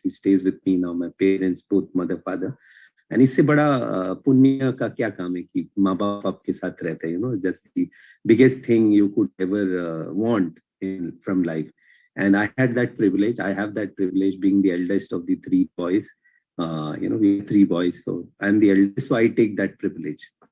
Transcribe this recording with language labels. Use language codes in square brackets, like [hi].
[en] He stays with me now, my parents, both mother, father. [hi] And इससे बड़ा पुण्य का क्या काम है कि माँ बाप आपके साथ रहते हैं, [en] that's the biggest thing you could ever want from life. And I had that privilege. I have that privilege being the eldest of the three boys. We have three boys, so I'm the eldest, so I take that privilege.